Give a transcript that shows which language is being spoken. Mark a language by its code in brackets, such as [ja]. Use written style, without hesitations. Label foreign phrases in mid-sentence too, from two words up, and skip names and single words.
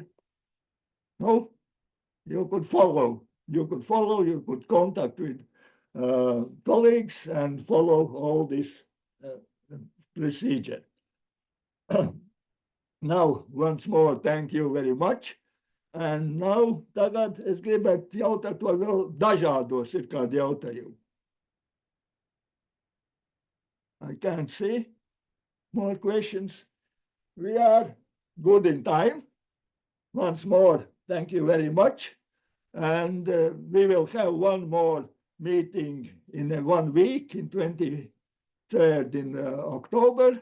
[en] No? You could follow. You could contact with colleagues and follow all this procedure. Now, once more, thank you very much. And now, [lv] tagad es gribētu jautāt, vai vēl dažādos ir kādi jautājumi. [en] I can't see more questions. We are good in time. Once more, thank you very much. And we will have one more meeting in 1 week, in 23rd in October.